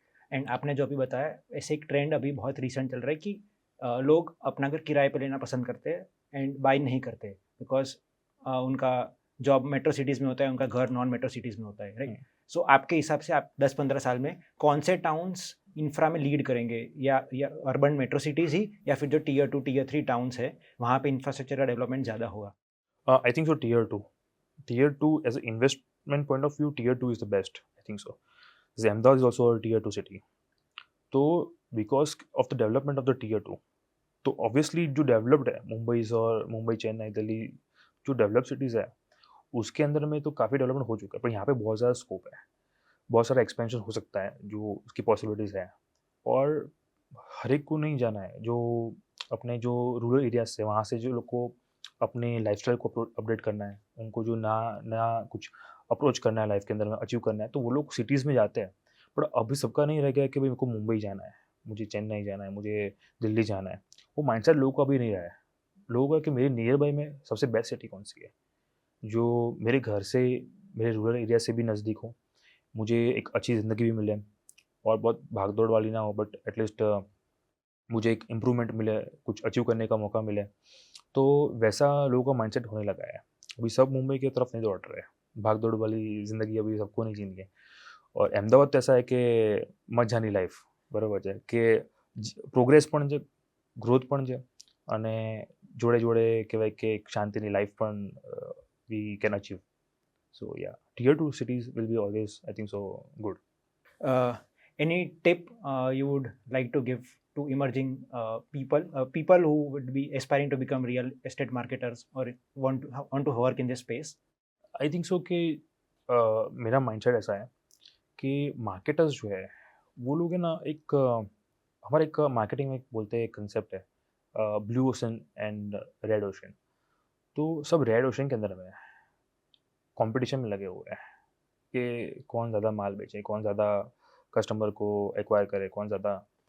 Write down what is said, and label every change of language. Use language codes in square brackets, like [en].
[hi] And आपने जो अभी बताया, ऐसे एक ट्रेंड अभी बहुत रिसेंट चल रहा है कि लोग अपना घर किराए पे लेना पसंद करते हैं एंड बाय नहीं करते, बिकॉज उनका जॉब मेट्रो सिटीज़ में होता है, उनका घर नॉन मेट्रो सिटीज़ में होता है, राइट? सो आपके हिसाब से आप 10-15 साल में कौन से टाउन्स इंफ्रा में लीड करेंगे, या अर्बन मेट्रो सिटीज़ ही, या फिर जो टियर 2 टियर 3 टाउन्स है वहाँ पे इंफ्रास्ट्रक्चर का डेवलपमेंट ज़्यादा होगा? [en] I think so. Tier two as an investment point of view, tier two is the best. I think so. Ahmedabad is also a tier two city. [hi] तो [en] because of the development of the tier two, [hi] तो obviously जो developed है, मुंबई, चेन्नई, दिल्ली, जो developed cities है, उसके अंदर में तो काफ़ी डेवलपमेंट हो चुका है, पर यहाँ पे बहुत ज़्यादा स्कोप है, बहुत सारा एक्सपेंशन हो सकता है, जो उसकी पॉसिबिलिटीज़ है। और हर एक को नहीं जाना है, जो अपने जो रूरल एरियाज से, वहाँ से जो लोग को अपने लाइफस्टाइल को अपडेट करना है, उनको जो ना नया कुछ अप्रोच करना है लाइफ के अंदर में, अचीव करना है, तो वो लोग सिटीज़ में जाते हैं। पर अभी सबका नहीं रह गया है कि भाई मेरे को मुंबई जाना है, मुझे चेन्नई जाना है, मुझे दिल्ली जाना है। वो माइंडसेट लोगों का अभी नहीं रहा है। लोगों का कि मेरे नियर बाय में सबसे बेस्ट सिटी कौन सी है, जो मेरे घर से, मेरे रूरल एरिया से भी नज़दीक हो, मुझे एक अच्छी ज़िंदगी भी मिले, और बहुत भाग-दौड़ वाली ना हो, बट एटलीस्ट मुझे एक इम्प्रूवमेंट मिले, कुछ अचीव करने का मौका मिले। तो वैसा लोगों का माइंडसेट होने लगा है। अभी सब मुंबई की तरफ नहीं दौड़ रहे हैं। भाग-दौड़ वाली ज़िंदगी अभी सबको नहीं जीनी है। और अहमदाबाद तो ऐसा है कि [gu] મજાની લાઈફ, બરાબર છે કે પ્રોગ્રેસ પણ છે, ગ્રોથ પણ છે, અને જોડે જોડે કહેવાય કે એક શાંતિની લાઈફ પણ [en] we can achieve. So yeah, tier 2 cities will be always, I think so, good. Any tip you would like to give to emerging people who would be aspiring to become real estate marketers or want to work in this space? I think so [hi] कि मेरा mindset ऐसा है कि marketers जो है वो लोग है ना, एक हमारे एक मार्केटिंग में एक बोलते हैं, एक कंसेप्ट है blue ocean and red ocean. तो सब रेड ओशन के अंदर में कंपटीशन में लगे हुए हैं कि कौन ज़्यादा माल बेचे, कौन ज़्यादा कस्टमर को एक्वायर करे, कौन ज़्यादा.